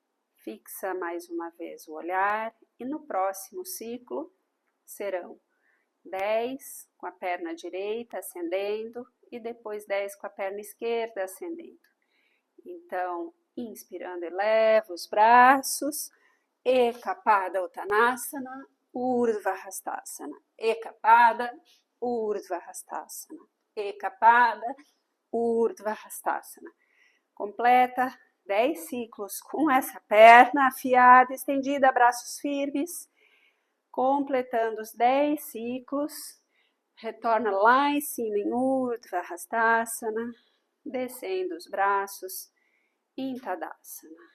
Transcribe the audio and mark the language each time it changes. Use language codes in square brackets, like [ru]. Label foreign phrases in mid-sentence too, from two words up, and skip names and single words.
[pt] Fixa mais uma vez o olhar e no próximo ciclo serão 10 com a perna direita ascendendo e depois 10 com a perna esquerda ascendendo. Então, inspirando, eleva os braços, Ekapada Uttanasana, Urdhva Hastasana, Ekapada, Urdhva Hastasana, Ekapada, Urdhva Hastasana. Completa 10 ciclos com essa perna afiada, estendida, braços firmes. Completando os 10 ciclos, retorna lá em cima em Urdhva Hastasana, descendo os braços em Tadasana.